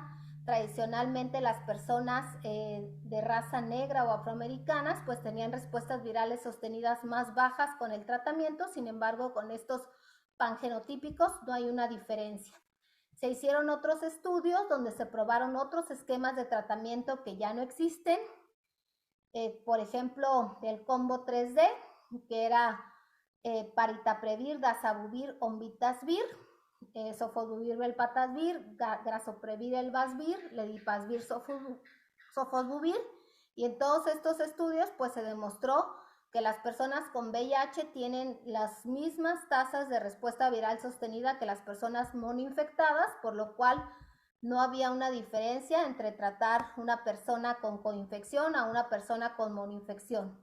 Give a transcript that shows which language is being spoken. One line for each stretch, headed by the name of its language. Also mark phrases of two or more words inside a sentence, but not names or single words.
Spanish: Tradicionalmente las personas de raza negra o afroamericanas pues tenían respuestas virales sostenidas más bajas con el tratamiento. Sin embargo, con estos pangenotípicos no hay una diferencia. Se hicieron otros estudios donde se probaron otros esquemas de tratamiento que ya no existen. Por ejemplo, el combo 3D, que era paritaprevir, dazabuvir, onvitasvir, sofosbuvir, velpatasvir, grasoprevir, elbasvir, ledipasvir, sofosbuvir. Y en todos estos estudios pues se demostró que las personas con VIH tienen las mismas tasas de respuesta viral sostenida que las personas monoinfectadas, por lo cual no había una diferencia entre tratar una persona con coinfección a una persona con monoinfección.